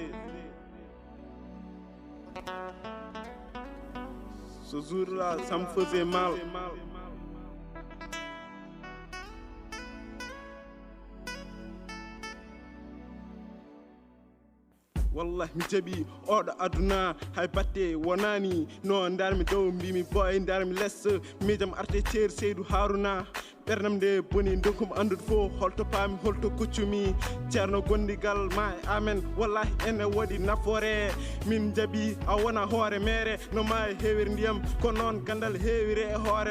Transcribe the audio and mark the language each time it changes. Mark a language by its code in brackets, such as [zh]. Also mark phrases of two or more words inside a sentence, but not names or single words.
[fr] Ce jour-là, ça me faisait mal. [ff] Wallah mi jaɓi oɗo aduna hay batte wonani no darmi dow mbimi boy darmi less miijam arte ceeri Seydou Harouna ɓernam nde boni donkum andude fof holto paami holto koccumi ceerno gondigal ma e amen wallahi ene waɗi nafoore min jaɓi a wona hoore mere no ma e heewiri ndiyam ko noon gandal heewiri e hoore